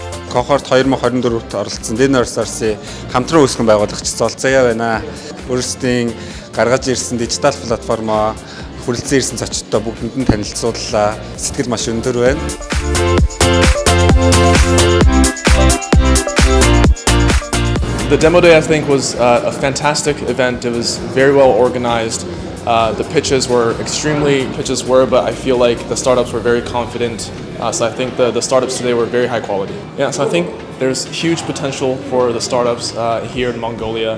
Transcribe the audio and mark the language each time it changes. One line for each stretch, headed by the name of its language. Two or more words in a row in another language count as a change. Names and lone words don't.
Mongolian: Cohort 2024-т оролцсон Diners-ийн хамтран үүсгэн байгуулагч Зол Заяа байна. Өөрсдийн гаргаж ирсэн дижитал платформоо хүрэлцэн ирсэн зочдтой бүгдэнд нь танилцууллаа. Сэтгэл маш өндөр байна.
English: The demo day, I think, was a fantastic event. It was very well organized. The pitches were, but I feel like the startups were very confident. So I think the startups today were very high quality. Yeah, so I think there's huge potential for the startups here in Mongolia.